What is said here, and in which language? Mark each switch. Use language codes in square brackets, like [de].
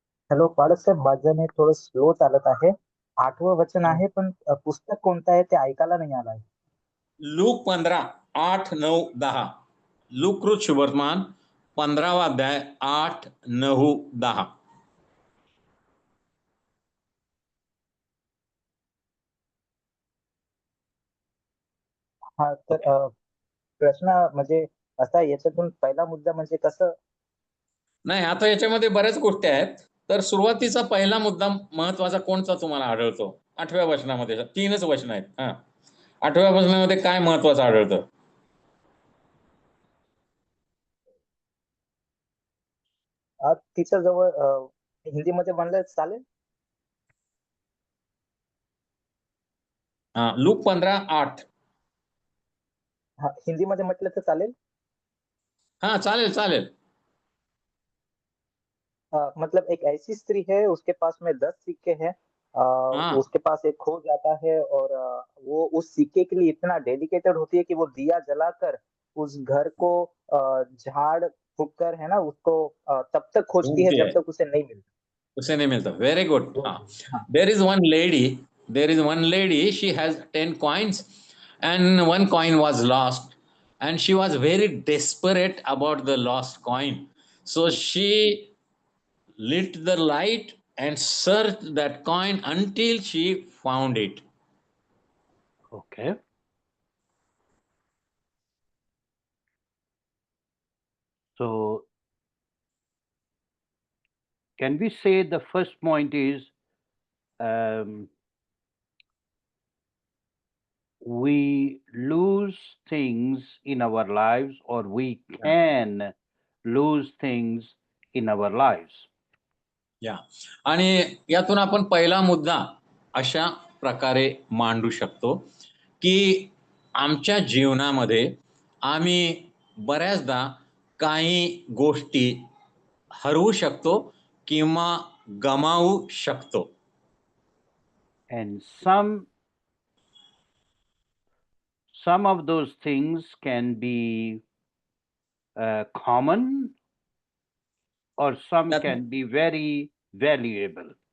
[mr] Hello पाडसाहेब, माझं थोडं slow चालत आहे. 8वं वचन आहे पण पुस्तक कोणतं आहे ते ऐकायला नाही आलंय. लूक 15:8-9-10. लूककृत शुभवर्तमान 15वा अध्याय 8-9-10. हा तर प्रश्न म्हणजे असा आहे, याच्यातून पहिला मुद्दा म्हणजे कसं नाही, आता याच्यामध्ये बऱ्याच गोष्टी आहेत. तर सुरुवातीचा पहिला मुद्दा महत्वाचा कोणता तुम्हाला आढळतो? 8व्या वचनामध्ये 3च वचन आहेत. 8व्या वचनामध्ये काय महत्वाचं आढळतं? तिच्या जवळ हिंदीमध्ये म्हणलं चालेल? लूक 15:8. हा, हिंदीमध्ये म्हटलं तर चालेल? चालेल चालेल. [hi] मतलब एक ऐसी स्त्री है, उसके पास में 10 सिक्के हैं। हाँ। उसके पास एक खो जाता है और वो उस सिक्के के लिए इतना डेडिकेटेड होती है कि वो दिया जलाकर उस घर को झाड़ फूक कर, है ना, उसको तब तक खोजती है ढूंढती जब है, तक उसे नहीं मिलता। उसे नहीं मिलता. [en] Very good. [hi] हाँ, [en] There is one lady, she has 10 coins and one coin was lost and she was very desperate about the lost coin. So she lit the light and searched that coin until she found it. Okay. So, can we say the first point is we lose things in our lives, or we can lose things in our lives? [mr] या आणि यातून आपण पहिला मुद्दा अशा प्रकारे मांडू शकतो की आमच्या जीवनामध्ये आम्ही बऱ्याचदा काही गोष्टी हरवू शकतो किंवा गमावू शकतो. [en] And some of those things can be common, or some can be very valuable.